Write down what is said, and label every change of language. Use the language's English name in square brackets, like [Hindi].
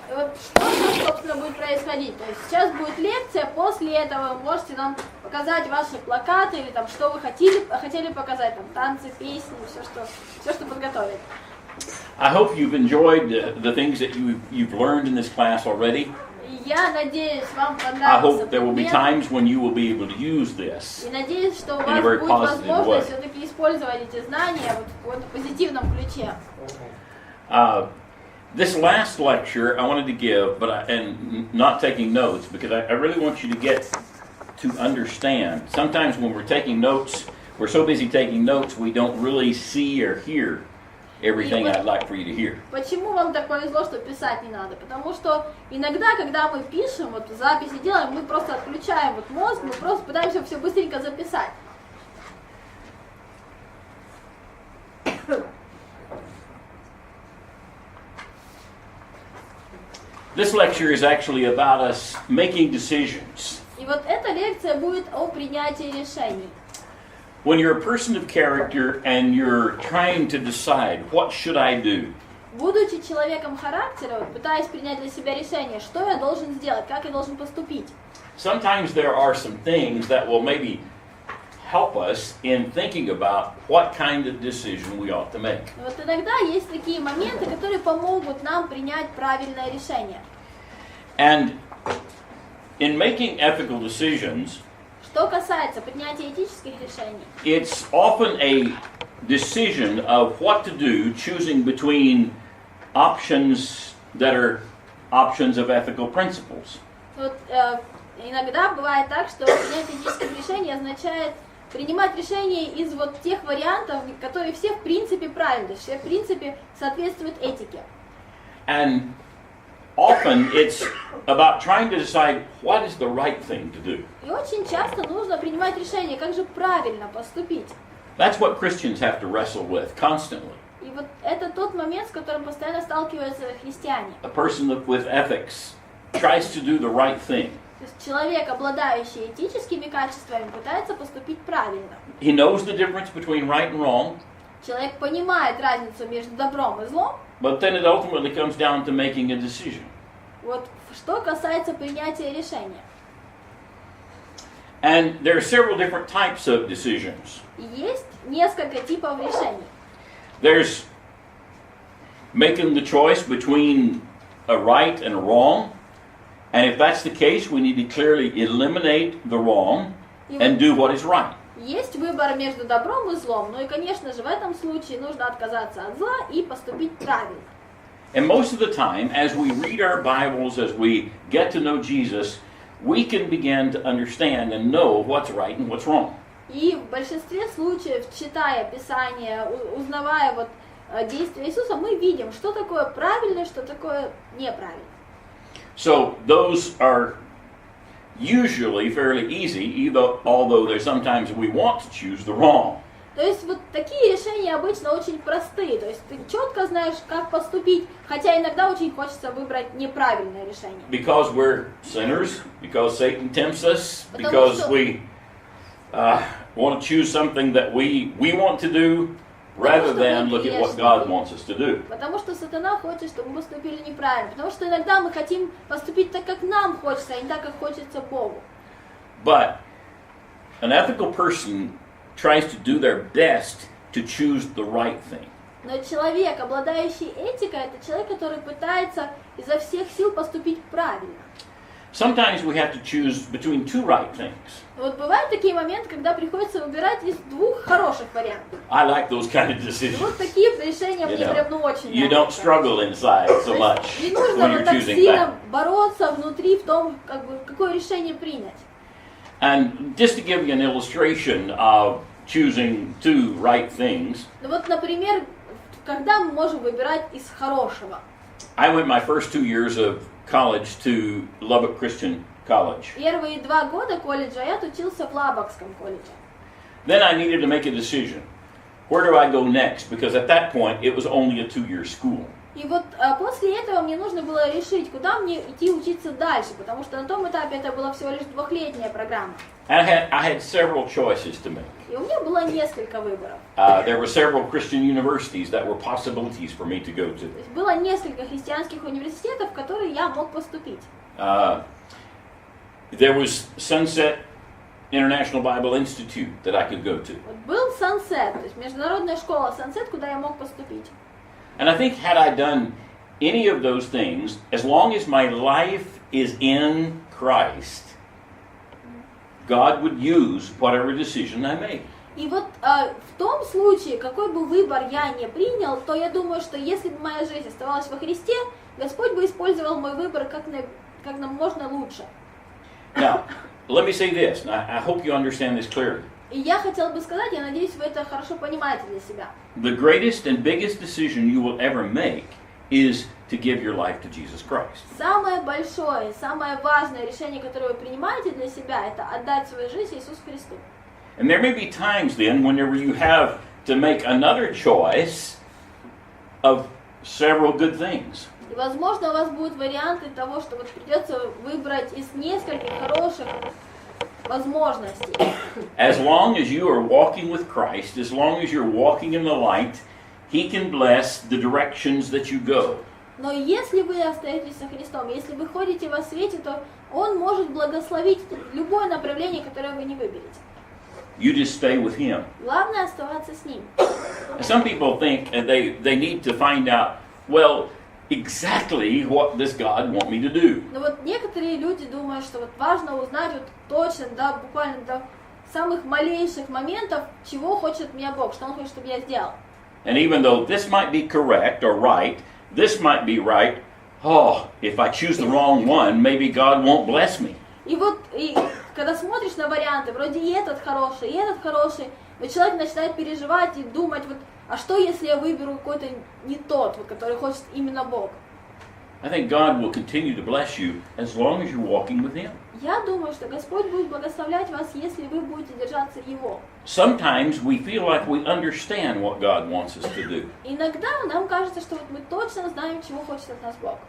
[Russian] И вот что, собственно, будет происходить? То есть сейчас будет лекция, после этого вы можете нам показать ваши плакаты или там, что вы хотели показать, там, танцы, песни, все, что подготовили. [English] I hope you've enjoyed the things that you've learned in this class already. [Russian] Я надеюсь, вам [English] I [Russian] понравился [English] hope there will be [Russian] предмет. [English] times when you will be able to use this. [Russian] И надеюсь, что у [English] In a [Russian] вас [English] very [Russian] будет [English] positive [Russian] возможность [English] way. [Russian] все-таки использовать эти знания вот в каком-то позитивном ключе. [English] This last lecture I wanted to give, and not taking notes, because I really want you to get to understand. Sometimes when we're taking notes, we're so busy taking notes, we don't really see or hear everything I'd like for you to hear. [Russian] Почему вам так повезло, что писать не надо? Потому что иногда, когда мы пишем, вот записи делаем, мы просто отключаем вот мозг, мы просто пытаемся все быстренько записать. [English] This lecture is actually about us making decisions. [Russian] И вот эта лекция будет о принятии решений. [English] When you're a person of character and you're trying to decide, what should I do? [Russian] Будучи человеком характера, вот, пытаясь принять для себя решение, что я должен сделать, как я должен поступить. [English] Sometimes there are some things that will maybe help us in thinking about what kind of decision we ought to make. [Russian] Вот иногда есть такие моменты, которые помогут нам принять правильное решение. [English] And in making ethical decisions, [Russian] Что касается принятия этических решений, [English] it's often a decision of what to do, choosing between options that are options of ethical principles. [Russian] вот, иногда бывает так, что принятие этических решений означает принимать решения из вот тех вариантов, которые все в принципе правильны, то есть все в принципе соответствуют этике. [English] And often it's about trying to decide what is the right thing to do. [Russian] И очень часто нужно принимать решение, как же правильно поступить. [English] That's what Christians have to wrestle with constantly. [Russian] И вот это тот момент, с которым постоянно сталкиваются христиане. [English] A person with ethics tries to do the right thing. [Russian] То есть человек, обладающий этическими качествами, пытается поступить правильно. [English] He knows the difference between right and wrong, [Russian] Человек понимает разницу между добром и злом. [English] but then it ultimately comes down to making a decision. [Russian] Вот что касается принятия решения. [English] And there are several different types of decisions. [Russian] И есть несколько типов решений. [English] There's making the choice between a right and a wrong. And if that's the case, we need to clearly eliminate the wrong and do what is right. [Russian] Есть выбор между добром и злом. Ну и, конечно же, в этом случае нужно отказаться от зла и поступить правильно. [English] And most of the time, as we read our Bibles, as we get to know Jesus, we can begin to understand and know what's right and what's wrong. [Russian] И в большинстве случаев, читая Писание, узнавая вот действия Иисуса, мы видим, что такое правильно, что такое неправильно. [English] So those are usually fairly easy, although there's sometimes we want to choose the wrong. [Russian] То есть вот такие решения обычно очень простые, то есть ты четко знаешь, как поступить, хотя иногда очень хочется выбрать неправильное решение. [English] Because we're sinners, because Satan tempts us, because we want to choose something that we want to do, rather than look at what God wants us to do. [Russian] Потому что сатана хочет, чтобы мы поступили неправильно, потому что иногда мы хотим поступить так, как нам хочется, а не так, как хочется Богу. [English] But an ethical person tries to do their best to choose the right thing. [Russian] Но человек, обладающий этикой, это человек, который пытается изо всех сил поступить правильно. [English] Sometimes we have to choose between two right things. [Russian] Вот бывают такие моменты, когда приходится выбирать из двух хороших вариантов. [English] I like those kind of decisions. [Russian] Вот такие решения мне прям очень [English] You [Russian] нравятся. [English] don't struggle inside so much [Russian] Не нужно [English] when you're [Russian] так [English] choosing [Russian] сильно [English] that. [Russian] бороться внутри в том, какое решение принять. [English] And just to give you an illustration of choosing two right things, [Russian] Ну вот, например, когда мы можем выбирать из хорошего? [English] I went my first 2 years of college to Lubbock Christian College. [Russian] Первые 2 года колледжа я отучился в Лабокском колледже. [English] Then I needed to make a decision. Where do I go next? Because at that point, it was only a 2-year school. [Russian] И вот после этого мне нужно было решить, куда мне идти учиться дальше, потому что на том этапе это была всего лишь двухлетняя программа. [English] And I had several choices to make. [Russian] И у меня было несколько выборов. [English] There were several Christian universities that were possibilities for me to go to. [Russian] То есть было несколько христианских университетов, в которые я мог поступить. [English] There was Sunset International Bible Institute that I could go to. [Russian] Вот был Sunset, то есть международная школа Sunset, куда я мог поступить. [English] And I think had I done any of those things, as long as my life is in Christ, God would use whatever decision I make. [Russian] И вот в том случае, какой бы выбор я не принял, то я думаю, что если бы моя жизнь оставалась во Христе, Господь бы использовал мой выбор как нам можно лучше. [English] Now, let me say this, and I hope you understand this clearly. [Russian] И я хотела бы сказать, я надеюсь, вы это хорошо понимаете для себя. [English] The greatest and biggest decision you will ever make is to give your life to Jesus Christ. [Russian] Самое большое, самое важное решение, которое вы принимаете для себя, это отдать свою жизнь Иисусу Христу. [English] And there may be times then whenever you have to make another choice of several good things. [Russian] И, возможно, у вас будут варианты того, что вот придется выбрать из нескольких хороших возможностей. [English] As long as you are walking with Christ, as long as you're walking in the light, He can bless the directions that you go. [Russian] Но если вы остаетесь со Христом, если вы ходите во свете, то Он может благословить любое направление, которое вы не выберете. [English] You just stay with Him. [Russian] Главное оставаться с Ним. [English] Some people think they need to find out, well, exactly what does God want me to do. [Russian] Но вот некоторые люди думают, что вот важно узнать вот точно, да, буквально до самых малейших моментов, чего хочет от меня Бог, что Он хочет, чтобы я сделал. [English] And even though this might be correct or right, this might be right, oh, if I choose the wrong one, maybe God won't bless me. [Russian] И вот, когда смотришь на варианты, вроде и этот хороший, но человек начинает переживать и думать, вот, а что если я выберу какой-то не тот, вот, который хочет именно Бог? [English] I think God will continue to bless you as long as you're walking with Him. [Russian] Я думаю, что Господь будет благословлять вас, если вы будете держаться Его. [English] Sometimes we feel like we understand what God wants us to do. [Russian] Иногда нам кажется, что вот мы точно знаем, чего хочет от нас Бог.